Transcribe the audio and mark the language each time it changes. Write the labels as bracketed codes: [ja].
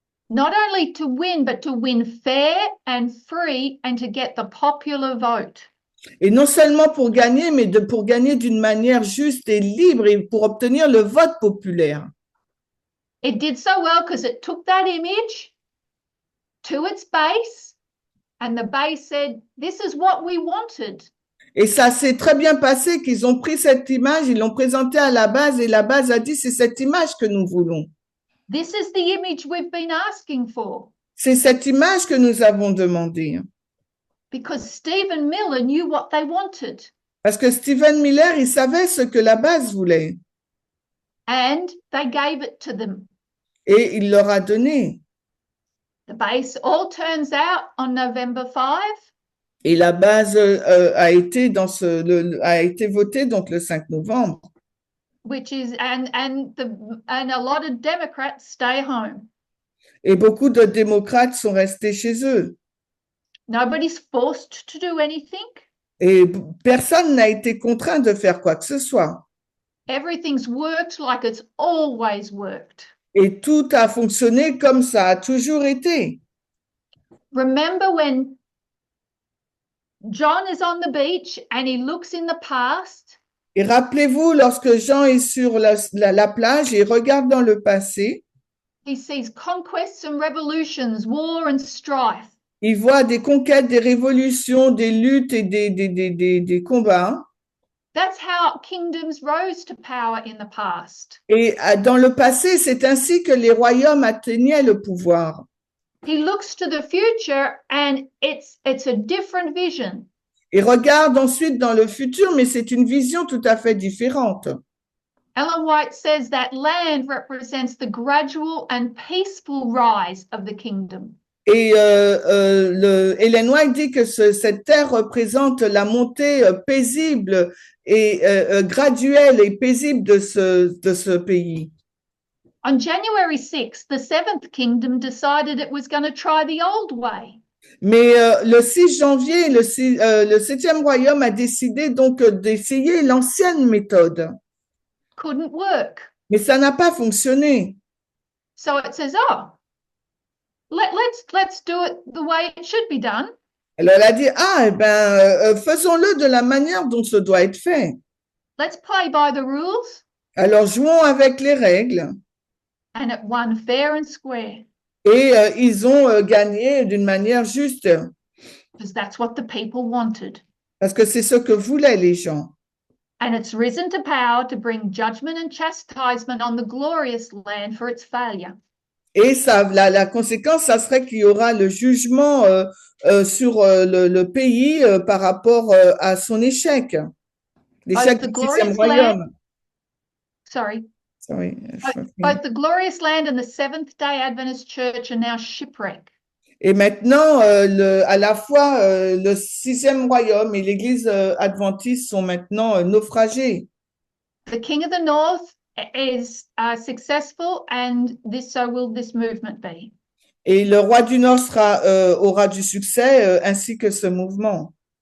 [en] Not only to win, but to win fair and free and to get the popular vote. [fr] Et non seulement pour gagner, mais pour gagner d'une manière juste et libre et pour obtenir le vote populaire. [en] It did so well because it took that image to its base and the base said, this is what we wanted. [fr] Et ça s'est très bien passé qu'ils ont pris cette image, ils l'ont présentée à la base et la base a dit c'est cette image que nous voulons. [en] This is the image we've been asking for. [fr] C'est cette image que nous avons demandé. [en] Because Stephen Miller knew what they wanted. [fr] Parce que Stephen Miller, il savait ce que la base voulait. [en] And they gave it to them. [fr] Et il leur a donné. [en] The base all turns out on November 5. [fr] Et la base a été votée donc le 5 novembre. [en] Which is and a lot of Democrats stay home. [fr] Et beaucoup de démocrates sont restés chez eux. [en] Nobody's forced to do anything. [fr] Et personne n'a été contraint de faire quoi que ce soit. [en] Everything's worked like it's always worked. [fr] Et tout a fonctionné comme ça a toujours été. [en] Remember when John is on the beach and he looks in the past? [fr] Et rappelez-vous, lorsque Jean est sur la plage et regarde dans le passé, [en] He sees conquests and revolutions, war and strife. [fr] il voit des conquêtes, des révolutions, des luttes et des combats. [en] That's how kingdoms rose to power in the past. [fr] Et dans le passé, c'est ainsi que les royaumes atteignaient le pouvoir. [en] He looks to the future and it's a different vision. [fr] Et regarde ensuite dans le futur, mais c'est une vision tout à fait différente. [en] Ellen White says that land represents the gradual and peaceful rise of the kingdom. [fr] Et Ellen White dit que cette terre représente la montée paisible et graduelle et paisible de ce pays. [en] On January 6th, the seventh kingdom decided it was going to try the old way. [fr] Mais le 6 janvier, le 7e royaume a décidé donc d'essayer l'ancienne méthode. [en] Couldn't work. [fr] Mais ça n'a pas fonctionné. [en] So it says, oh, let's do it the way it should be done. [fr] Alors elle a dit, ah, eh ben, faisons-le de la manière dont ce doit être fait. [en] Let's play by the rules. [fr] Alors jouons avec les règles. [en] And it won fair and square. [fr] Et ils ont gagné d'une manière juste. [en] Because that's what the people wanted. [fr] Parce que c'est ce que voulaient les gens. [en] And it's risen to power to bring judgment and chastisement on the glorious land for its failure. [fr] Et ça, la conséquence, ça serait qu'il y aura le jugement sur le pays par rapport à son échec. L'échec du 6e royaume. [en] Sorry. Sorry. Both the glorious land and the Seventh-day Adventist Church are now shipwrecked. [fr] Et maintenant, à la fois le 6e royaume et l'Église adventiste sont maintenant naufragés. [en] The King of the North is successful, and so will this movement be. [fr] Et le roi du Nord aura du succès, ainsi que ce mouvement.